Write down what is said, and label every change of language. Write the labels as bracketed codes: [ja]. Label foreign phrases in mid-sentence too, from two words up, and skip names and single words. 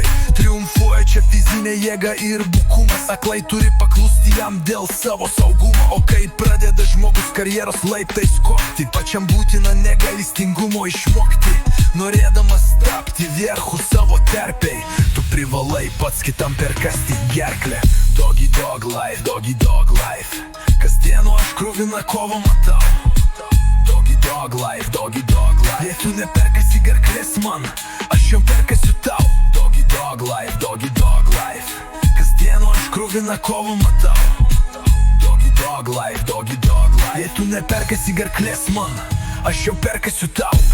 [lt] Triumfuoja čia fizinė jėga ir bukumas. Aklai turi paklusti jam dėl savo saugumo. O kai pradeda žmogus karjeros laiptais kopti, pačiam būtina negailestingumo išmokti. Norėdamas tapti vierchu savo terpei, tu privalai pats kitam perkasti gerklę. [en] Doggy dog life, doggy dog life. [lt] Kasdienu aš kruviną kovą matau. [en] Doggy dog life, doggy dog life. [lt] Jei tu neperkasi gerklės man, aš jau perkasiu tau. [en] Doggy dog life, doggy dog life. [lt] Kasdienu aš kruviną kovą matau. [en] Doggy dog life, doggy dog life. [lt] Jei tu neperkasi gerklės man, aš jau perkasiu tau.